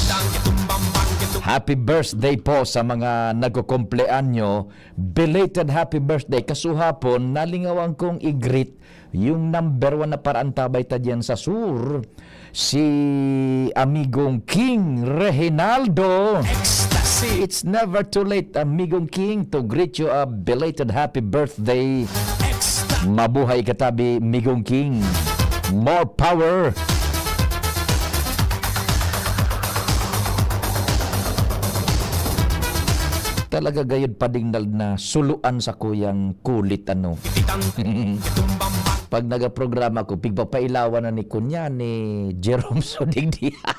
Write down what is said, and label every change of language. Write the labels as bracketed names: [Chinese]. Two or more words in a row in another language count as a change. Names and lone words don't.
[English] Happy birthday [Filipino] po sa mga nagkukumpleanyo. [English] Belated happy birthday. [Bikol] Kasuhapon, nalingawan kong i-greet yung number 1 na parantabay ta dyan sa sur. Si amigong King Reginaldo. Ecstasy. [English] It's never too late, amigong King, to greet you a belated happy birthday. [Filipino] Mabuhay katabi, amigong King. [English] More power. [Bikol] Talaga gayud padingnal na suluan sa kuyang kulit ano. Pag nagaprograma ko, pigpapailawan na ni kunya ni Jerome Sodigdi.